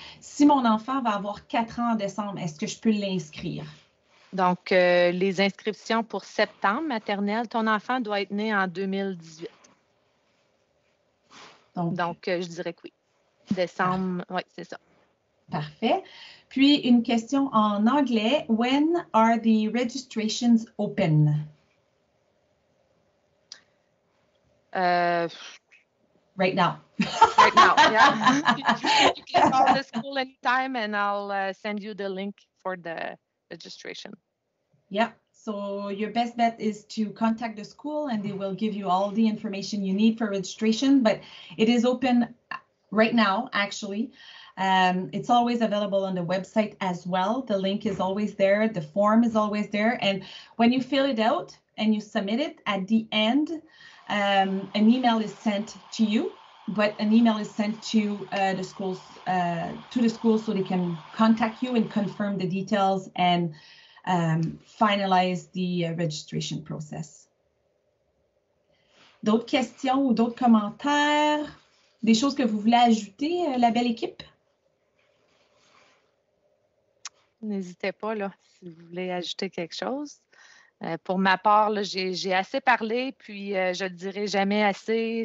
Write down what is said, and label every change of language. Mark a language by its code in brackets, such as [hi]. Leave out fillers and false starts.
[fr] Si mon enfant va avoir 4 ans en décembre, est-ce que je peux l'inscrire? Donc, les inscriptions pour septembre maternelle, ton enfant doit être né en 2018. Donc je dirais que oui. Décembre, oui, c'est ça. Parfait. Puis, une question en anglais. [en] When are the registrations open? Right now. Right now, yeah. You can call the school anytime and I'll send you the link for the registration. Yeah. So your best bet is to contact the school and they will give you all the information you need for registration, but it is open right now, actually. It's always available on the website as well. The link is always there. The form is always there. And when you fill it out and you submit it at the end, an email is sent to you, but an email is sent to the schools so they can contact you and confirm the details and finalize the registration process. [fr] D'autres questions ou d'autres commentaires? Des choses que vous voulez ajouter, la belle équipe? N'hésitez pas, là, si vous voulez ajouter quelque chose. Pour ma part, là, j'ai assez parlé, puis je ne le dirai jamais assez.